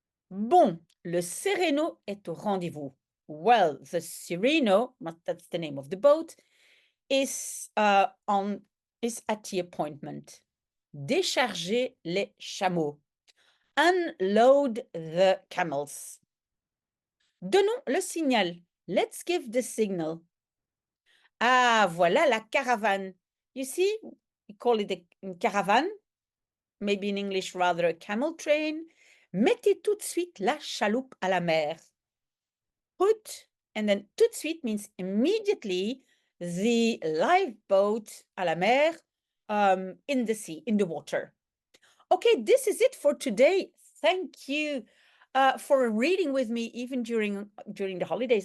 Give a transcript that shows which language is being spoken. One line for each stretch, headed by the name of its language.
French: Bon, le Sereno est au rendez-vous.
English: Well, the Sereno, that's the name of the boat, is at the appointment.
French: Décharger les chameaux.
English: Unload the camels.
French: Donnons le signal.
English: Let's give the signal.
French: Ah, voilà la caravane.
English: You see, we call it a caravane. Maybe in English rather a camel train.
French: Mettez tout de suite la chaloupe à la mer.
English: Put, and then
French: tout de suite
English: means immediately, the lifeboat
French: à la mer
English: in the sea, in the water. Okay, this is it for today. Thank you for reading with me even during the holidays.